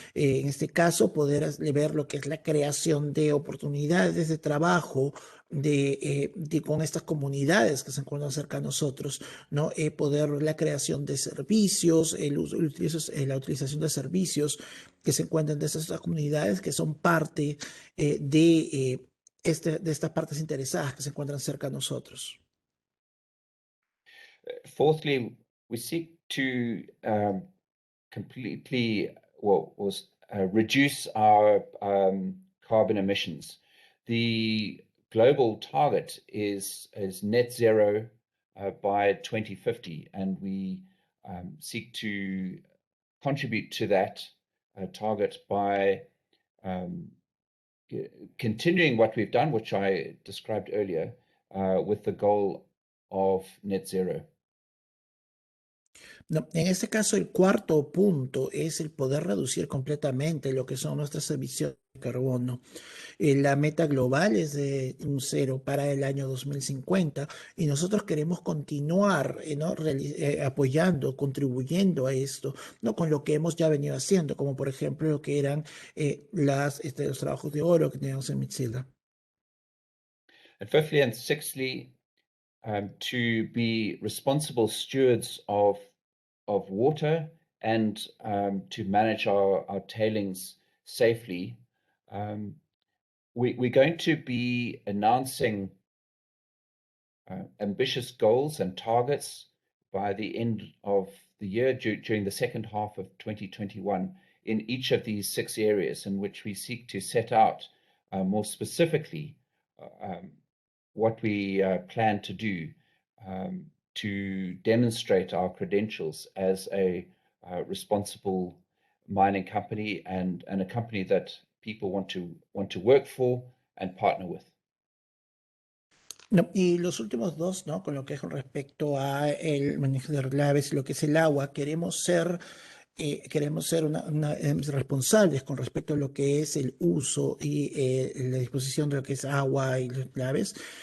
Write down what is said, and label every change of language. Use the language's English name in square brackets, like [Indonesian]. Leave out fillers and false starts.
[Spanish] En este caso, poder ver lo que es la creación de oportunidades de trabajo con estas comunidades que se encuentran cerca de nosotros, ¿no? Poder ver la creación de servicios, la utilización de servicios que se encuentran de esas comunidades que son parte de estas partes interesadas que se encuentran cerca de nosotros. [English] Fourthly, we seek to completely reduce our carbon emissions. The global target is net zero by 2050, and we seek to contribute to that target by continuing what we've done, which I described earlier, with the goal of net zero. [Spanish] No, en este caso, el cuarto punto es el poder reducir completamente lo que son nuestras emisiones de carbono. La meta global es de un cero para el año 2050 y nosotros queremos continuar, ¿no? Apoyando, contribuyendo a esto, ¿no? Con lo que hemos ya venido haciendo, como por ejemplo lo que eran los trabajos de oro que teníamos en Mitzilda. [English] And fifthly and sixthly, to be responsible stewards of water and to manage our tailings safely. We're going to be announcing ambitious goals and targets by the end of the year, during the second half of 2021, in each of these 6 areas, in which we seek to set out more specifically what we plan to do to demonstrate our credentials as a responsible mining company and a company that people want to work for and partner with. [Spanish] No, y los últimos dos, ¿no? Con lo que es con respecto a el manejo de relaves, lo que es el agua, queremos ser queremos ser responsables con respecto a lo que es el uso y la disposición de lo que es agua y los claves.